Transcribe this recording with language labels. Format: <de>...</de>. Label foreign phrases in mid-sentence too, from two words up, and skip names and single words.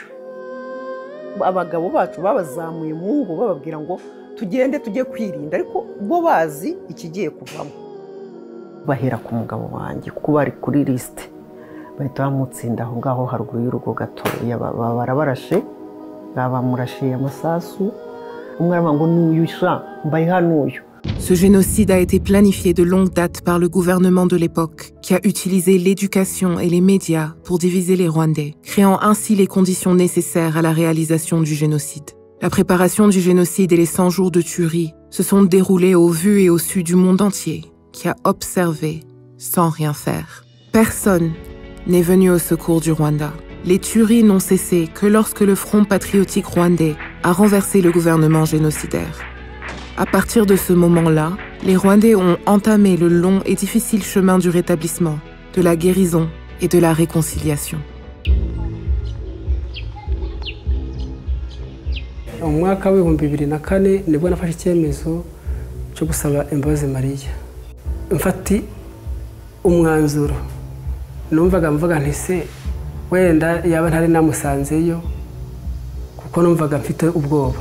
<rw>Abagabo bacu babazamuye mu ngo bababwira ngo tugende tujye kwirinda ariko bo bazi ikigiye kuvamo. Bahera ku mugabo wanjye kuko bari kuri liste bahita bamutsinda aho ngaho haruguru y'urugo gato barabarashe babamurashiye amasasu umwe aravuga ngo n'uyusha mbaye hanuyu.</rw> <fr>Ce génocide a été planifié de longue date par le gouvernement de l'époque, qui a utilisé l'éducation et les médias pour diviser les Rwandais, créant ainsi les conditions nécessaires à la réalisation du génocide. La préparation du génocide et les 100 jours de tuerie se sont déroulés au vu et au su du monde entier, qui a observé sans rien faire. Personne n'est venu au secours du Rwanda. Les tueries n'ont cessé que lorsque le Front patriotique rwandais a renversé le gouvernement génocidaire. À partir de ce moment-là, les Rwandais ont entamé le long et difficile chemin du rétablissement, de la guérison et de la réconciliation.</fr> <rw>Mu mwaka wa 2004 nibwo nafashe icyemezo cyo gusaba imbabazi Mariya. Mfati umwanzuro numvaga mvuga nti se wenda yaba ntari namusanzeyo kuko numvaga mfite ubwoba.</rw>